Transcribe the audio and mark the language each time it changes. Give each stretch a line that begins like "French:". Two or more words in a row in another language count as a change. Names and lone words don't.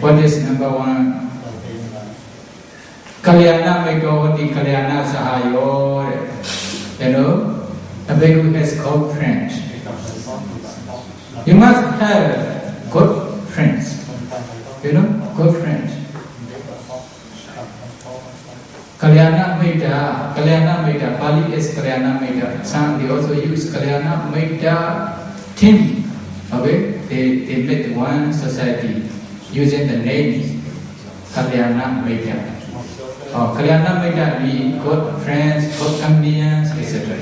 English: What is number 1?
Pali: Kalyana Meghiyati Kalyana Sahayo.
English: You know, a bhikkhu has good friends. You must have good friends. You know, good friends.
Pali: Kalyana Metta. Kalyana Metta.
English: Pali is
Pali: Kalyana Metta.
English: Some they also use
Pali: Kalyana Metta
English: team. Okay, they make one society using the name Kalyana Metta.
Pali: Kalyana Metta
English: means good friends, good companions, etc.